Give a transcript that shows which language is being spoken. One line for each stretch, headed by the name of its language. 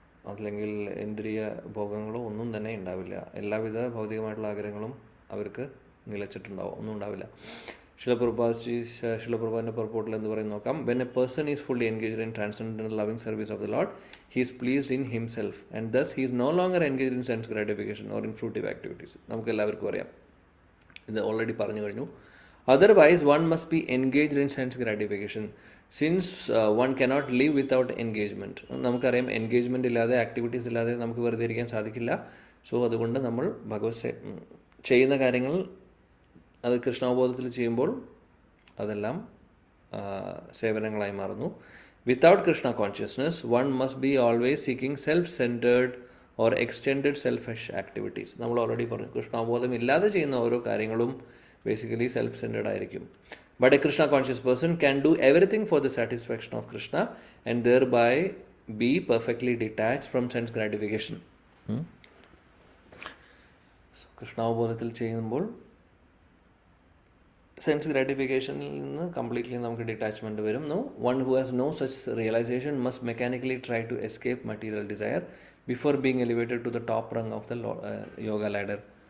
Malayalam: അല്ലെങ്കിൽ ഇന്ദ്രിയ ഭോഗങ്ങളോ ഒന്നും തന്നെ ഉണ്ടാവില്ല. എല്ലാവിധ ഭൗതികമായിട്ടുള്ള ആഗ്രഹങ്ങളും അവർക്ക് നിലച്ചിട്ടുണ്ടാവും, ഒന്നും ഉണ്ടാവില്ല. ശിലപ്രഭാതിൻ്റെ പർപ്പോട്ടിൽ എന്ന് പറയുന്നത് നോക്കാം.
English: When a person is fully engaged in transcendental loving service of the Lord, he is pleased in himself and thus he is no longer engaged in sense gratification or in fruitive activities.
Malayalam: നമുക്ക് എല്ലാവർക്കും അറിയാം, ഇത് already പറഞ്ഞു കഴിഞ്ഞു.
English: Otherwise, one must be engaged in sense gratification, since one cannot live without engagement.
Malayalam: നമുക്കറിയാം, engagement ഇല്ലാതെ, activities ഇല്ലാതെ നമുക്ക് വെറുതെ ഇരിക്കാൻ സാധിക്കില്ല. സോ അതുകൊണ്ട് നമ്മൾ ചെയ്യുന്ന കാര്യങ്ങൾ അത് കൃഷ്ണാവബോധത്തിൽ ചെയ്യുമ്പോൾ അതെല്ലാം സേവനങ്ങളായി മാറുന്നു.
English: Without Krishna consciousness one must be always seeking self centred or extended selfish activities.
Malayalam: നമ്മൾ ഓൾറെഡി പറഞ്ഞു, കൃഷ്ണാവബോധം ഇല്ലാതെ ചെയ്യുന്ന ഓരോ കാര്യങ്ങളും basically self-centered ആയിരിക്കും.
English: But a Krishna conscious person can do everything for the satisfaction of Krishna and thereby be perfectly detached from sense gratification.
Malayalam: So കൃഷ്ണാവബോധത്തിൽ ചെയ്യുമ്പോൾ sense ഗ്രാറ്റിഫിക്കേഷനിൽ നിന്ന് completely നമുക്ക് ഡിറ്റാച്ച്മെൻറ്റ് വരും.
English: No one who has no such realisation must mechanically try to escape material desire before being elevated to the top rung of the yoga ladder.